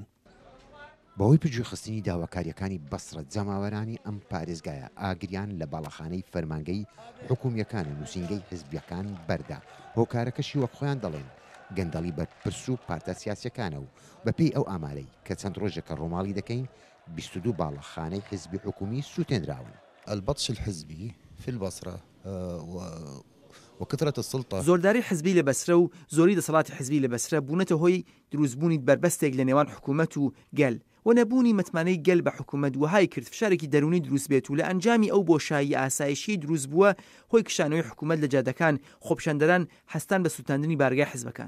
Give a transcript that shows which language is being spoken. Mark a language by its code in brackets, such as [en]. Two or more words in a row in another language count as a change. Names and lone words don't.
[ckb] بەهۆی پجوخستنی داواکاریەکانی بەسرە جەماوەرانی ئەم پارێزگایە ئاگریان لە باڵەخانەی فەرمانگەی حکوومیەکانە نووسینگەی حزبیەکان بەردا هۆکارەکەشی وەک خۆیان دەڵێن گەندەڵی بەرپرس و پارتە سیاسەکانە و بەپێی ئەو ئامارەی کە چەند ڕۆژێکە ڕۆماڵی دەکەین 22 باڵەخانەی حزبی حکومی سوتێنراون. [ar] البطش الحزبي في البصرة وكثرة السلطة [ckb] زۆرداری حزبی لە بەسرە و زۆری دەسەڵاتی حزبی لە بەسرە بوونەتە هۆی دروستبوونی بربەستێک لە نێوان حکوومەت و گەل و نەبوونی متمانەی گەل بە حکوومەت وهای کرد فشارێکی دەرونی دروست بێت و لە ئەنجامی ئەو بۆشایی ئاسایشی دروست بووە هۆی کشانەوەی حکوومەت لە جادەکان خۆپیشاندەران هەستان بە سوتاندنی بارگای حزبەکان.